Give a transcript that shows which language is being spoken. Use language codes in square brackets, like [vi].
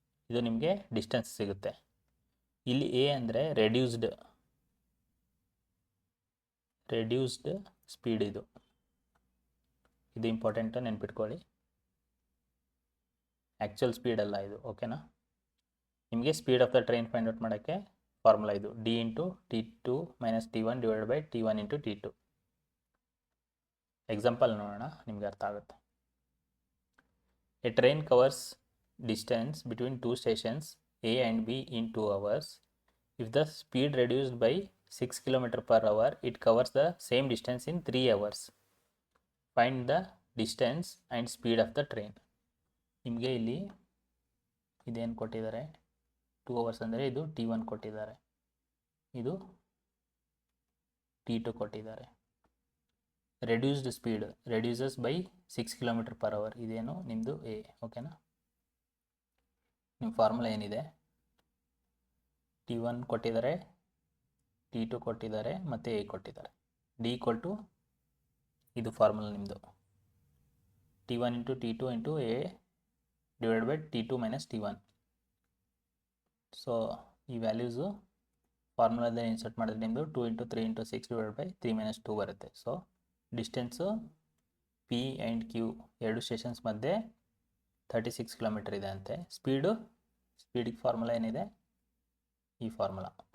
[kn] ಇದು ನಿಮಗೆ ಡಿಸ್ಟೆನ್ಸ್ ಸಿಗುತ್ತೆ. ಇಲ್ಲಿ ಎ ಅಂದರೆ ರೆಡ್ಯೂಸ್ಡ್ ಸ್ಪೀಡ್, ಇದು ಇಂಪಾರ್ಟೆಂಟು, ನೆನ್ಪಿಟ್ಕೊಳ್ಳಿ. ಆ್ಯಕ್ಚುಯಲ್ ಸ್ಪೀಡ್ ಅಲ್ಲ ಇದು. ಓಕೆನಾ, ನಿಮಗೆ [en] speed of the train [kn] find out ಮಾಡೋಕ್ಕೆ ಫಾರ್ಮುಲಾ ಇದು D × T2 - T1 divided by T1 × T2. Example ನೋಡೋಣ, ನಿಮಗೆ ಅರ್ಥ ಆಗುತ್ತೆ. [en] A train covers distance between 2 stations A and B in 2 hours. If the speed reduced by 6 km/h, it covers the same distance in 3 hours. Find the distance and speed of the train. [kn] ನಿಮಗೆ ಇಲ್ಲಿ ಇದೇನು ಕೊಟ್ಟಿದ್ದಾರೆ, [en] 2 hours [kn] ಅಂದರೆ ಇದು T1 ಕೊಟ್ಟಿದ್ದಾರೆ, ಇದು T2 ಕೊಟ್ಟಿದ್ದಾರೆ. [en] reduced speed reduces by 6 km/h, [kn] ಇದೇನು ನಿಮ್ಮದು ಎ. ಓಕೆನಾ, ನಿಮ್ಮ ಫಾರ್ಮುಲಾ ಏನಿದೆ, T1 ಕೊಟ್ಟಿದ್ದಾರೆ, T2 ಕೊಟ್ಟಿದ್ದಾರೆ ಮತ್ತು ಎ ಕೊಟ್ಟಿದ್ದಾರೆ. D = ಇದು ಫಾರ್ಮುಲಾ ನಿಮ್ಮದು, T1 × T2 × A divide by T2 - T1. So ಈ ವ್ಯಾಲ್ಯೂಸು ಫಾರ್ಮುಲಾದಲ್ಲಿ ಇನ್ಸರ್ಟ್ ಮಾಡಿದ್ರೆ ನಿಮ್ಮದು 2 × 3 × 6 ಡಿವೈಡ್ ಬೈ 3 - 2 ಬರುತ್ತೆ. So distance P and Q ಎರಡು ಸ್ಟೇಷನ್ಸ್ ಮಧ್ಯೆ 36 km ಇದೆ ಅಂತೆ. ಸ್ಪೀಡಿಗೆ ಫಾರ್ಮುಲಾ ಏನಿದೆ, ಈ ಫಾರ್ಮುಲಾ.